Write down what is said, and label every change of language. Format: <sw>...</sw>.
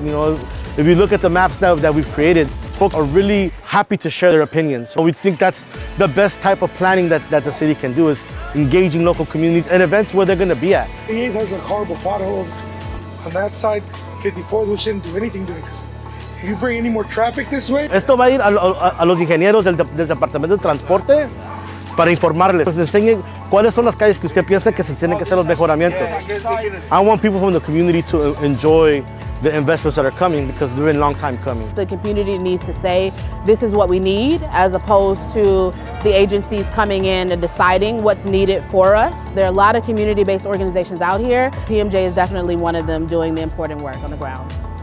<en>If you look at the maps now that we've created, folks are really happy to share their opinions. So we think that's the best type of planning that the city can do, is engaging local communities and events where they're going to be at. 38th has like horrible potholes. On that side, 54th, we shouldn't do anything to it. If you bring any more traffic this way.</en> <es>Esto va a ir a los ingenieros del Departamento de Transporte para informarles, les enseñen cuáles son las calles que usted piensa que se tienen que hacer los mejoramientos.</es> <en>I want people from the community to enjoy the investments that are coming because they've been a long time coming. The community needs to say, this is what we need, as opposed to the agencies coming in and deciding what's needed for us. There are a lot of community-based organizations out here. PMJ is definitely one of them doing the important work on the ground.</en>